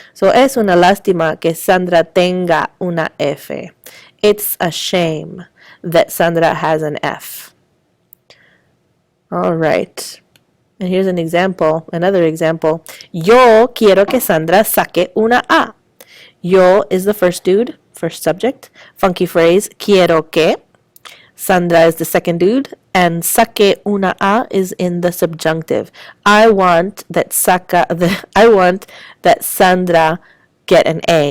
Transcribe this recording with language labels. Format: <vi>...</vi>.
<es>So es una lástima que Sandra tenga una F.</es> <en>It's a shame that Sandra has an F. All right. And here's an example, another example.</en> <es>Yo quiero que Sandra saque una A.</es> <en>Yo is the first dude, first subject. Funky phrase, quiero que. Sandra is the second dude, and</en> <es>saque una A</es> <en>is in the subjunctive. I want that Sandra get an A.</en>